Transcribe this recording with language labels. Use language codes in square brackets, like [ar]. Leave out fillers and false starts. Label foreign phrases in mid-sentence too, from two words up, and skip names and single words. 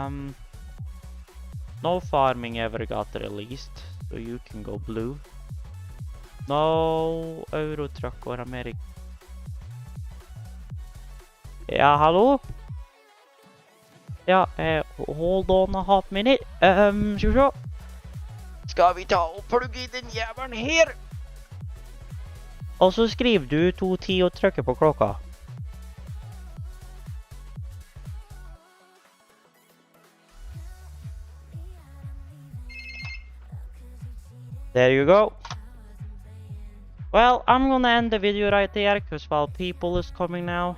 [en] No farming ever got released, so you can go blue. No Eurotruck or America. Yeah, hello? Yeah, hold on a hot minute. [sv] Så. Ska vi ta och plugga in den jäveln här? [no] Og så skriver du 2.10 og trykker på klokka. [en] There you go. Well, I'm gonna end the video right there, because well, people is coming now.